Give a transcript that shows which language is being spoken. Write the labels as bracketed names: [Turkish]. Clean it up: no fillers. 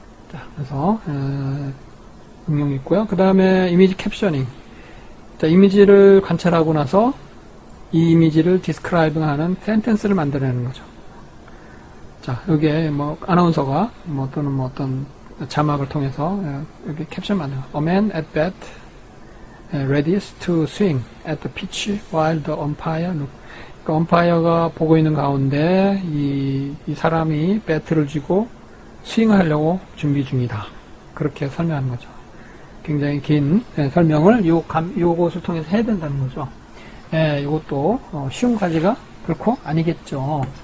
[Korean] 자, 그래서 응용이 있고요. 그 다음에 이미지 캡셔닝. 자, 이미지를 관찰하고 나서 이 이미지를 디스크라이빙하는 센텐스를 만들어내는 거죠. 자, 여기에 뭐 아나운서가 뭐 또는 뭐 어떤 자막을 통해서 여기 캡션 만들어. [English] A man at bat ready to swing at the pitch while the umpire look. [Korean] 그러니까 엄파이어가 보고 있는 가운데 이 사람이 배트를 쥐고 스윙하려고 준비 중이다. 그렇게 설명하는 거죠. 굉장히 긴 설명을 요것을 통해서 해야 된다는 거죠. 이것도 쉬운 과제가 결코 아니겠죠.